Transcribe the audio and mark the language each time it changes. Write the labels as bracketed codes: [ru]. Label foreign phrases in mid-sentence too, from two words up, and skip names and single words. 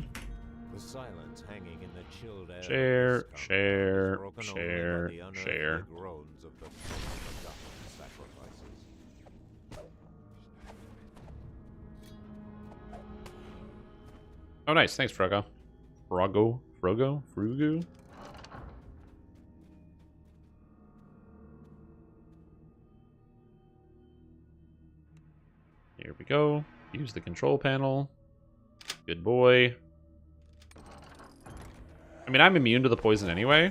[en] The silence hanging in the chilled air. Share, share, share, share. Groans of the forgotten sacrifices. Oh, nice. Thanks, Frogo. Frogo? Frugu? Here we go. Use the control panel. Good boy. I mean, I'm immune to the poison anyway.